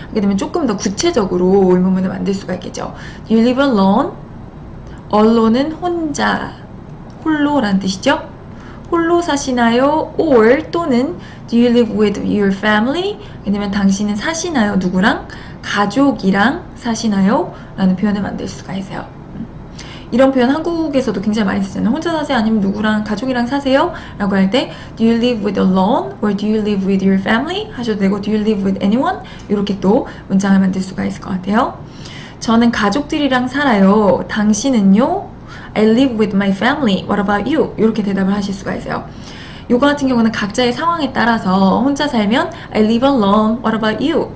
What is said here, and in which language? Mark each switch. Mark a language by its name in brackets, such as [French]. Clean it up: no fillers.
[Korean] 하게 되면 조금 더 구체적으로 의문문을 만들 수가 있겠죠. [English] Do you live alone? [Korean] alone은 혼자, 홀로라는 뜻이죠. 홀로 사시나요? [English] Or 또는 Do you live with your family? [Korean] 하게 되면 당신은 사시나요? 누구랑? 가족이랑 사시나요? 라는 표현을 만들 수가 있어요. 이런 표현 한국에서도 굉장히 많이 쓰잖아요. 혼자 사세요? 아니면 누구랑 가족이랑 사세요? 라고 할 때 [English] Do you live with alone? Or do you live with your family? [Korean] 하셔도 되고 [English] Do you live with anyone? [Korean] 이렇게 또 문장을 만들 수가 있을 것 같아요. 저는 가족들이랑 살아요. 당신은요? [English] I live with my family. What about you? [Korean] 이렇게 대답을 하실 수가 있어요. 요거 같은 경우는 각자의 상황에 따라서 혼자 살면 [English] I live alone. What about you?